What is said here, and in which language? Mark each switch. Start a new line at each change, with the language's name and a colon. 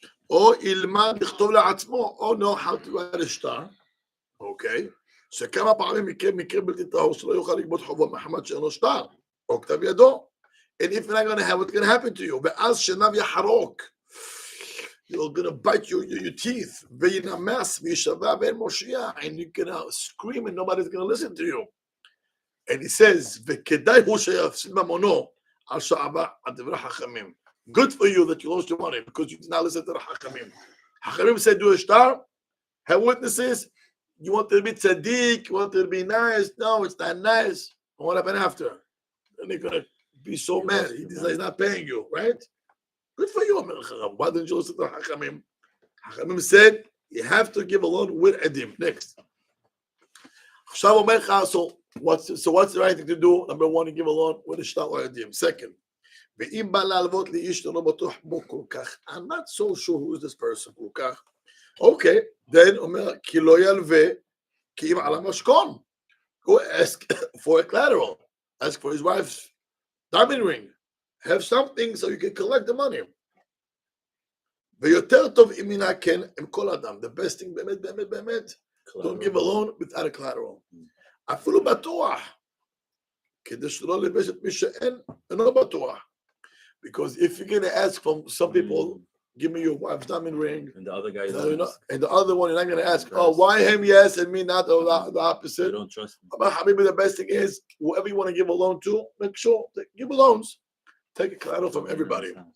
Hebrew: או ילמד לכתוב לעצמו, או
English: know how to write a star.
Hebrew: אוקיי? שכמה פעמים מקרה בלתי טהור שלא יוכל לגבות חובו מחמת שאינו שטר, או כתב ידו.
English: And if you're not going to have, what's going to happen to you?
Hebrew: ואז שנב יחרוק.
English: You're going to bite your teeth.
Hebrew: וינמס וישבע ואין מושיע.
English: And you're going to scream and nobody's going to listen to you. And he says,
Hebrew: וכדאי הוא שיפסיד ממונו על שעבה על דברי חכמים.
English: Good for you that you lost your money because you did not listen to the Hakamim. Hakamim said, do a star, have witnesses. You want to be tzaddik, you want to be nice. No, it's not nice. And what happened after? Then they're going to be so mad. He's not paying you, right? Good for you, Amir Chacham. Why didn't you listen to the Hakamim? Hakamim said, you have to give a loan with Edim. Next. So what's the right thing to do? Number one, you give a loan with a shtar or Edim.
Hebrew: Second, ואם בא להלוות לאיש שאינו בטוח בו כל כך,
English: I'm not so sure who is this person
Hebrew: כל כך.
English: Okay, then
Hebrew: אומר, כי לא ילווה, כי אם על המשכון.
English: Go ask for a collateral. Ask for his wife's diamond ring. Have something so you can collect the money.
Hebrew: ויותר טוב אם מינה כן עם כל אדם.
English: The best thing
Hebrew: באמת, באמת, באמת,
English: don't give a loan without a collateral.
Hebrew: אפילו בטוח. כדי שלא לבש את מי שאינו בטוח.
English: Because if you're going to ask from some people, give me your wife's diamond ring, and the other guy and the other one, you're not going to ask, oh, why him yes and me not, or the opposite. They don't trust him. But Habibi, the best thing is, whoever you want to give a loan to, make sure, give loans. Take a collateral from everybody.